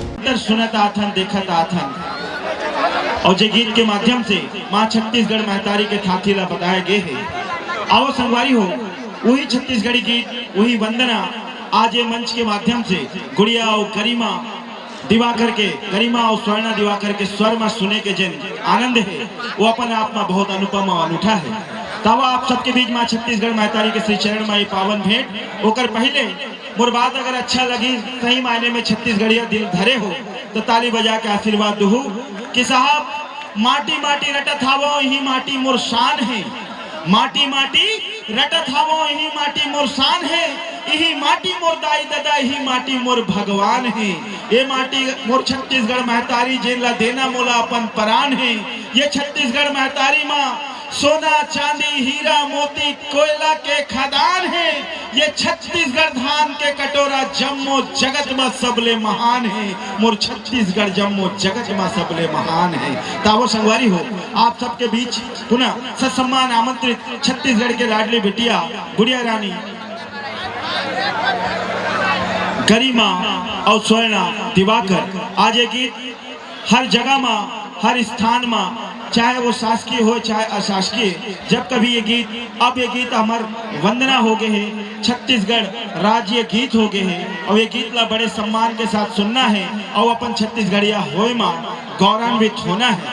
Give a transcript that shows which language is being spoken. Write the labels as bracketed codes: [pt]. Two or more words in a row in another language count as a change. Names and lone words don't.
[hne] निरंतर सुनत आथन देखत आथन। और जे गीत के माध्यम से माँ छत्तीसगढ़ महतारी के थाथी ला बताए गए है। आओ संगवारी हो, वही छत्तीसगढ़ी गीत, वही वंदना आज ये मंच के माध्यम से गुड़िया और गरिमा दिवाकर के, गरिमा और स्वर्णा दिवाकर के स्वर में सुने के जन आनंद है, वो अपन आप में बहुत अनुपम और अनूठा है। तब आप सबके बीच माँ छत्तीसगढ़ महतारी के श्री चरण में पावन भेंट होकर पहले मोर बात अगर अच्छा लगी, सही मायने में छत्तीसगढ़िया दिल धरे हो तो ताली बजा के आशीर्वाद दू कि साहब माटी माटी रटत हावो यही माटी मोर शान है, माटी माटी रटत हावो यही माटी मोर शान है, यही माटी मोर दाई दादा यही माटी मोर भगवान है। ये माटी मोर छत्तीसगढ़ महतारी जेला देना मोला अपन परान है। ये छत्तीसगढ़ महतारी माँ सोना चांदी हीरा मोती कोयला के खदान है। ये छत्तीसगढ़ धान के कटोरा जम्मो जगत में सबले महान है। मोर छत्तीसगढ़ जम्मो जगत में सबले महान है। तावो संगवारी हो, आप सबके बीच पुनः सत्सम्मान आमंत्रित छत्तीसगढ़ के लाडली बिटिया गुड़िया रानी गरिमा और स्वर्णा दिवाकर आज ये गीत हर जगह में, हर स्थान में, चाहे वो शासकीय हो चाहे अशासकीय, जब कभी ये गीत, अब ये गीत हमार वंदना हो गए हैं, छत्तीसगढ़ राज्य गीत हो गए हैं और ये गीत ला बड़े सम्मान के साथ सुनना है और अपन छत्तीसगढ़िया होए माँ गौरवान्वित होना है।